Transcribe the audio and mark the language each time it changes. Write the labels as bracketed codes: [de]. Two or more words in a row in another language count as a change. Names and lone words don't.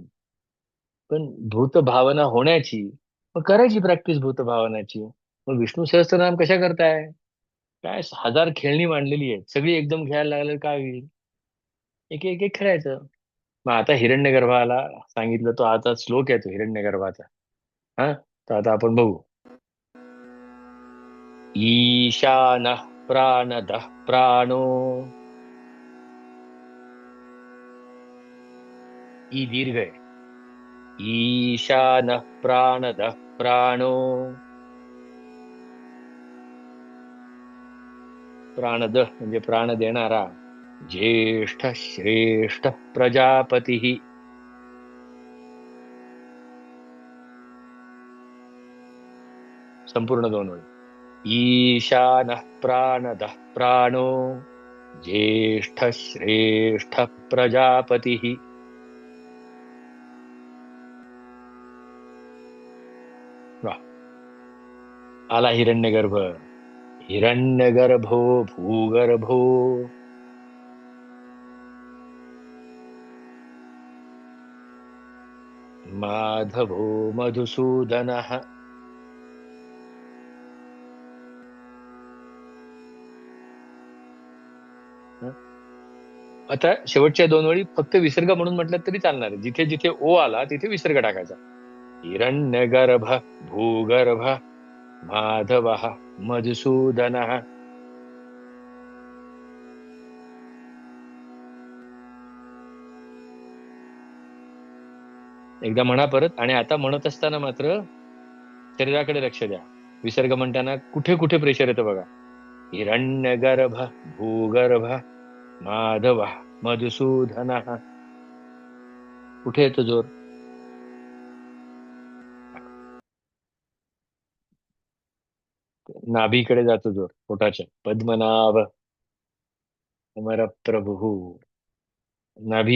[mr] पण भूत भावना होण्याची, मग करायची प्रॅक्टिस भूत भावनाची. मग विष्णू सहस्त्रनाम कशा करताय? काय 1000 खेळणी मांडलेली आहेत, सगळी एकदम खेळायला लागलं काय होईल? एक एक एक खेळायचं. मग आता हिरण्यगर्भाला सांगितलं, तो आता श्लोक आहे तो हिरण्यगर्भाचा. हा, तर आता आपण बघू. [sa] ईशानः प्राणदः प्राणो. [mr] ई दीर्घ आहे. [sa] ईशानः प्राणदः प्राणो [mr] प्राणद म्हणजे प्राण देणारा, [sa] ज्येष्ठ श्रेष्ठ प्रजापती. [mr] संपूर्ण दोन ओळी. [sa] ईशानः प्राणदः प्राणो, ज्येष्ठ श्रेष्ठ प्रजापती. [mr] वाह. आला हिरण्यगर्भ. [sa] हिरण्यगर्भो भूगर्भो, माधवो मधुसूदनः. हं? [mr] आता शेवटच्या दोन ओळी फक्त विसर्ग म्हणून म्हटलं तरी चालणार आहे. जिथे जिथे ओ आला तिथे विसर्ग टाकायचा. [sa] हिरण्यगर्भ भूगर्भ माधव मधुसूदन. [mr] एकदा म्हणा परत. आणि आता म्हणत असताना मात्र शरीराकडे लक्ष द्या. विसर्ग म्हणताना कुठे कुठे प्रेशर येतं बघा. [sa] हिरण्यगर्भ भूगर्भ माधव मधुसूदन. [mr] कुठे येतो जोर? नाभीकडे जातो जोर पोटाच्या. [sa] पद्मनाभ अमर प्रभू. [mr] नाभी.